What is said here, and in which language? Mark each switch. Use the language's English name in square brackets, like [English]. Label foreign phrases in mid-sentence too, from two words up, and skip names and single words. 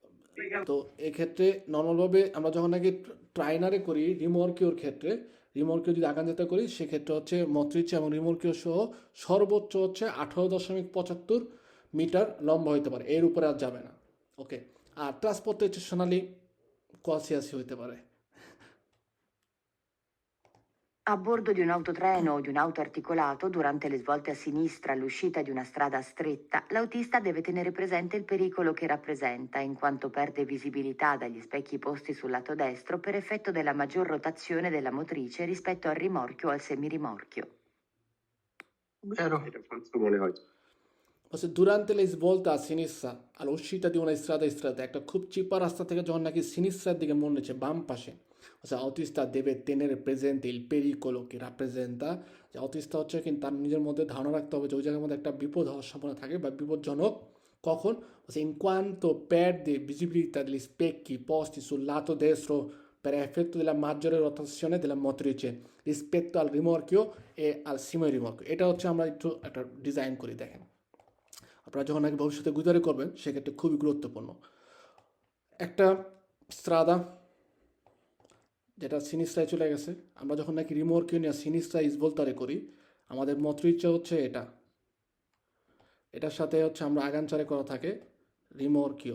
[Bangla] জি তো এক্ষেত্রে নর্মালভাবে আমরা যখন নাকি ট্রাইনারে করি রিমর্কিওর ক্ষেত্রে, রিমর্কিও যদি আগান যাত্রা করি সেক্ষেত্রে হচ্ছে মত্রিচা এবং রিমর্কিও সহ সর্বোচ্চ হচ্ছে 18.75 মিটার লম্বা হইতে পারে, এর উপরে আর যাবে না। ওকে, আর ট্রান্সপোর্টেশনালি কোয়াসিয়াসি হইতে পারে। [Italian] A bordo di un autotreno o di un auto articolato, durante le svolte a sinistra all'uscita di una strada stretta, l'autista deve tenere presente il pericolo che rappresenta, in quanto perde visibilità dagli specchi posti sul lato destro per effetto della maggior rotazione della motrice rispetto al rimorchio o al semirimorchio. vero, [Bangla] এটা ফালতু মনে হয়। [Italian] বলছে durante le svolte a sinistra all'uscita di una strada stretta, [Bangla] একটা খুব চিপা রাস্তা থেকে যখন নাকি সিনিস্ট্রার দিকে মন নিচ্ছে বাম পাশে, বলছে [Italian] autista deve tenere presente il pericolo che rappresenta, [Bangla] যে অটিস্টা হচ্ছে কিন্তু তার নিজের মধ্যে ধারণা রাখতে হবে যে ওই জায়গার মধ্যে একটা বিপদ হওয়ার সম্ভাবনা থাকে বা বিপজ্জনক। কখন? [Italian] বলছে in quanto perde visibilità degli specchi posti sul lato destro per effetto della maggiore rotazione della motrice rispetto al rimorchio e al semirimorchio। [Bangla] এটা হচ্ছে আমরা একটু একটা ডিজাইন করি, দেখেন আপনারা যখন নাকি ভবিষ্যতে গুজারি করবেন সেক্ষেত্রে খুবই গুরুত্বপূর্ণ। একটা স্ট্রাদা যেটা সিনিস্ট্রায় চলে গেছে, আমরা যখন নাকি রিমোর্কিও নিয়ে [Italian] sinistra svoltare [Bangla] করি, আমাদের মতরিচা হচ্ছে এটা, এটার সাথে হচ্ছে আমরা আগানচারে করা থাকে রিমোর্কিও।